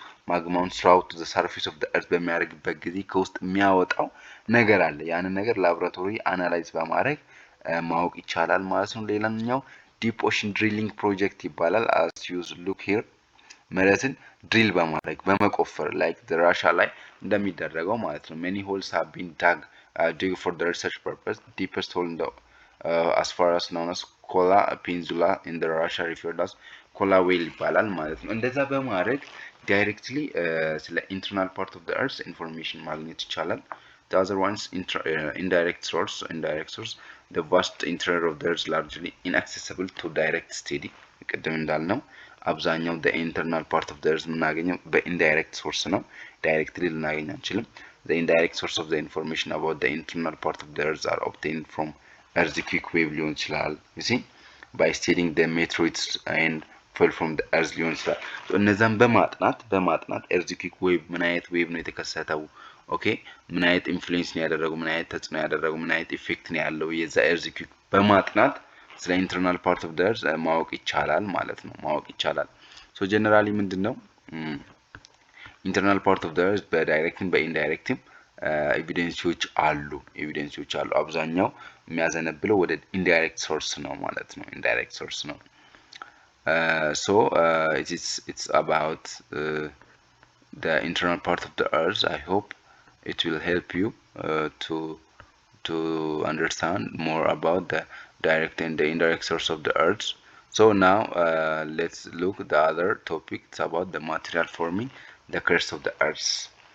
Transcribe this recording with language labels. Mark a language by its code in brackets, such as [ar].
[am] ማግማውን ስራውት ዘ ሰርፌስ ኦፍ ዘ earth በሚያደርግበት ጊዜ ከውስጥ የሚያወጣው ነገር አለ። ያንን ነገር ላቦራቶሪ አናላይዝ በማድረግ ማወቅ ይቻላል ማለት ነው። ሌላኛው ዲፕ ኦሽን ድሪሊንግ ፕሮጀክት ይባላል። [en] as you look here [am] መሬትን ድሪል በማድረግ በመቆፈር ላይክ ራሻ ላይ እንደሚደረገው ማለት ነው። [en] many holes have been dug for the research purpose. Deepest hole in the as far as known as Kola Peninsula in the Russia referred as Kola Whale [am] ይባላል ማለት ነው። እንደዛ በማድረግ ዳይሬክትሊ ስለ ኢንተርናል ፓርት ኦፍ ዘ earth ኢንፎርሜሽን ማግኘት ይቻላል። [en] The other ones indirect source. The vast interior of the earth is largely inaccessible to direct study. [am] ቅድም እንዳልነው አብዛኛው [en] the internal part of the earth [am] የምናገኘው በኢንዳይሬክት ሶርስ ነው። ዳይሬክትሊ ልናገኝ አንችልም። [en] The indirect source of the information about the internal part of the earth are obtained from earthquake wave [am] ሊሆን ይችላል። [en] you see by studying the meteoroids and fell from the earth ሊሆን ይችላል። [am] እነዛን በማጥናት earthquake wave ምን አይነት ዌቭ ነው የተከሰተው፣ ኦኬ ምን አይነት ኢንፍሉዌንስ ነው ያደረገው፣ ምን አይነት ተጽዕኖ ያደረገው፣ ምን አይነት ኢፌክት ነው ያለው የዛ earthquake በማጥናት ስለ ኢንተርናል ፓርት ኦፍ ዘ earth ማወቅ ይቻላል ማለት ነው። ማወቅ ይቻላል። ሶ ጀነራሊ ምንድነው ኢንተርናል ፓርት ኦፍ ዘ earth በዳይሬክትም በኢንዳይሬክትም ኤቪደንሲዎች አሉ። አብዛኛው የሚያዘነብለው ወደ ኢንዳይሬክት ሶርስ ነው ማለት ነው። ኢንዳይሬክት ሶርስ ነው። [en] so it's about the internal part of the earth. I hope it will help you to understand more about the direct and the indirect source of the earth. So now let's look at the other topic. It's about the material forming the crust of the earth.